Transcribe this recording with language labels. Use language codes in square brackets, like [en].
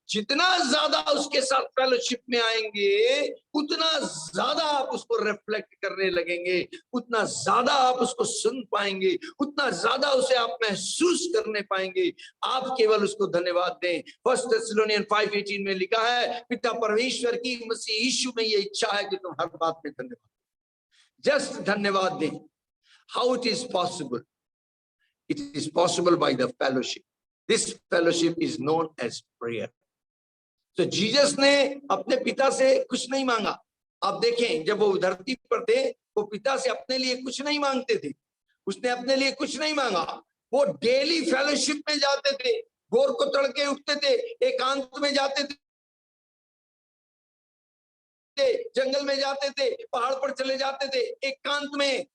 [hi] जितना ज्यादा उसके साथ फेलोशिप में आएंगे उतना ज्यादा आप उसको रिफ्लेक्ट करने लगेंगे, उतना ज्यादा आप उसको सुन पाएंगे, उतना ज्यादा उसे आप महसूस करने पाएंगे। आप केवल उसको धन्यवाद दें। 1 थेस्सलोनियन 5:18 में लिखा है, पिता परमेश्वर की मसीह यीशु में ये इच्छा है कि तुम हर बात में धन्यवाद, जस्ट धन्यवाद दें। [en] How it is possible? It is possible by the fellowship. This fellowship is known as prayer. [hi] So Jesus ने अपने पिता से कुछ नहीं मांगा। आप देखें, जब वो धरती पर थे वो पिता से अपने लिए कुछ नहीं मांगते थे, उसने अपने लिए कुछ नहीं मांगा। वो डेली फेलोशिप में जाते थे, भोर को तड़के उठते थे, एकांत में जाते थे, जंगल में जाते थे, पहाड़ पर चले जाते थे, एकांत में।